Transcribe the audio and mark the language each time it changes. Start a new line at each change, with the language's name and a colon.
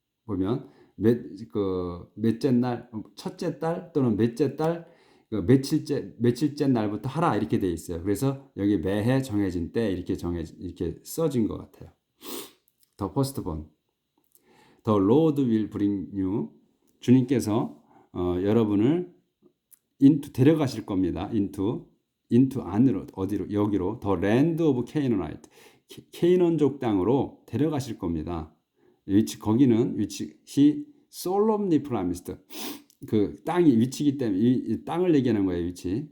Korean: 보면 몇째 날 첫째 달 또는 몇째 달 며칠째 날부터 하라 이렇게 돼 있어요. 그래서 여기 매해 정해진 때 이렇게 써진 것 같아요.
English: The firstborn, the Lord will bring you.
Korean: 주님께서 여러분을 데려가실 겁니다.
English: into
Korean: 안으로 어디로 여기로
English: the land of Canaanite,
Korean: 케이논족 땅으로 데려가실 겁니다. 거기는 위치
English: solemnly promised.
Korean: 그 땅이 위치이기 때문에 이 땅을 얘기하는 거예요. 위치.